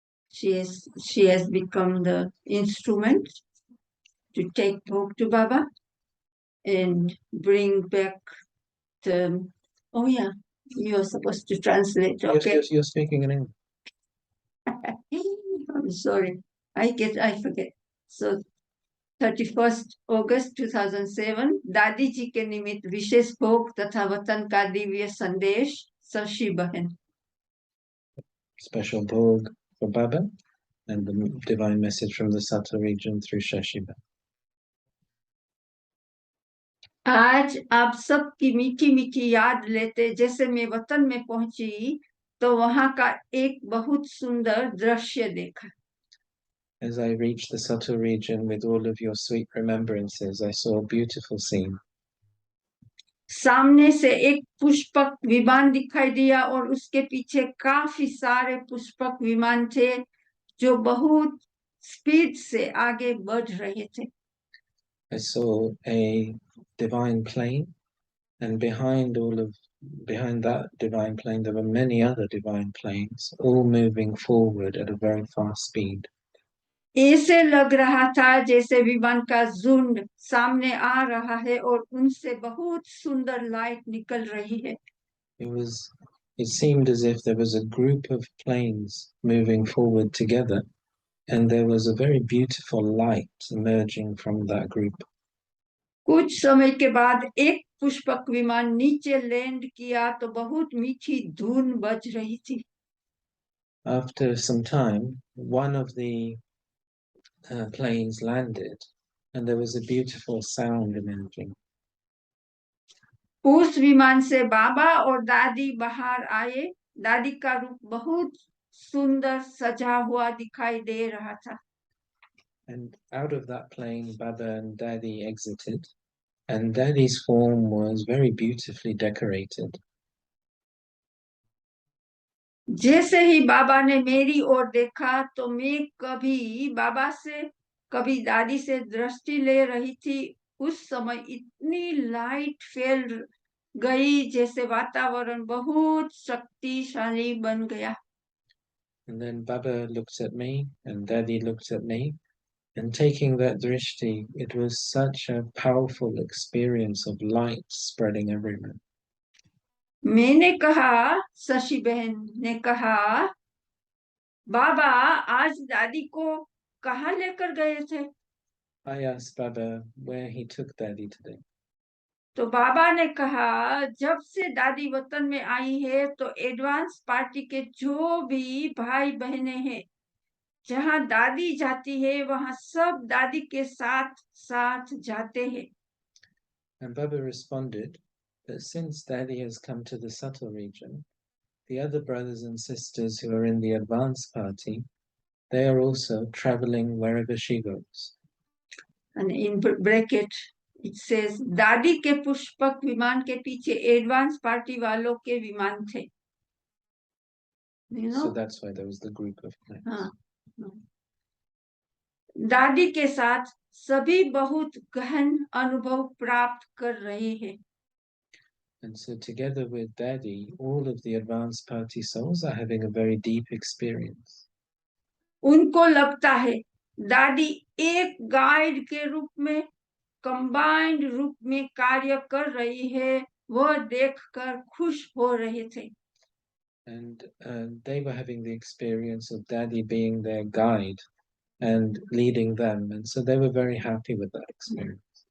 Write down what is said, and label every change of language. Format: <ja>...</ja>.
<en>She has become the instrument to take Bhog to Baba and bring back the. Oh yeah, you're supposed to translate. Okay. You're speaking in English. I'm sorry. I forget. So 31st August 2007</en> <hi>दादी जी के निमित्त विशेष भोग तथा वतन का दिव्य संदेश शशि बहन.</hi> <en>Special Bhog for Baba and the divine message from the Sattva region through Shashiba.</en> <hi>आज आप सब की मीठी मीठी याद लेते जैसे मैं वतन में पहुंची तो वहां का एक बहुत सुंदर दृश्य देखा.</hi> <en>As I reached the Sattva region with all of your sweet remembrances, I saw a beautiful scene.</en> <hi>सामने से एक पुष्पक विमान दिखाई दिया और उसके पीछे काफी सारे पुष्पक विमान थे जो बहुत स्पीड से आगे बढ़ रहे थे.</hi> <en>I saw a divine plane, and behind that divine plane there were many other divine planes, all moving forward at a very fast speed.</en> <hi>ऐसे लग रहा था जैसे विमान का झुंड सामने आ रहा है और उनसे बहुत सुंदर लाइट निकल रही है.</hi> <en>It seemed as if there was a group of planes moving forward together, and there was a very beautiful light emerging from that group.</en> <hi>कुछ समय के बाद एक पुष्पक विमान नीचे लैंड किया तो बहुत मीठी धुन बज रही थी.</hi> <en>After some time, one of the planes landed, and there was a beautiful sound emerging.</en> <hi>उस विमान से बाबा और दादी बाहर आए. दादी का रूप बहुत सुंदर सजा हुआ दिखाई दे रहा था.</hi> <en>And out of that plane, Baba and Daddy exited, and Daddy's form was very beautifully decorated.</en> <hi>जैसे ही बाबा ने मेरी ओर देखा तो मैं कभी बाबा से कभी दादी से दृष्टि ले रही थी. उस समय इतनी लाइट फैल गई जैसे वातावरण बहुत शक्तिशाली बन गया.</hi> <en>And then Baba looked at me, and Daddy looked at me, and taking that drishti, it was such a powerful experience of light spreading everywhere.</en> <hi>मैंने कहा, शशि बहन ने कहा, बाबा आज दादी को कहाँ लेकर गए थे?</hi> <en>I asked Baba where he took Daddy today.</en> <hi>तो बाबा ने कहा जब से दादी वतन में आई है तो एडवांस पार्टी के जो भी भाई बहनें हैं जहाँ दादी जाती है वहाँ सब दादी के साथ साथ जाते हैं.</hi> <en>And Baba responded that since Daddy has come to the subtle region, the other brothers and sisters who are in the advanced party, they are also traveling wherever she goes. And in bracket it says</en> <hi>दादी के पुष्पक विमान के पीछे advance party वालों के विमान थे.</hi> <en>You know? So that's why there was the group of planes.</en> <hi>हाँ. दादी के साथ सभी बहुत गहन अनुभव प्राप्त कर रहे हैं.</hi> <en>And so together with Daddy, all of the advanced party souls are having a very deep experience.</en> <hi>उनको लगता है दादी एक गाइड के रूप में कंबाइंड रूप में कार्य कर रही है. वह देखकर खुश हो रहे थे.</hi> <en>And they were having the experience of Daddy being their guide and leading them, and so they were very happy with that experience.</en>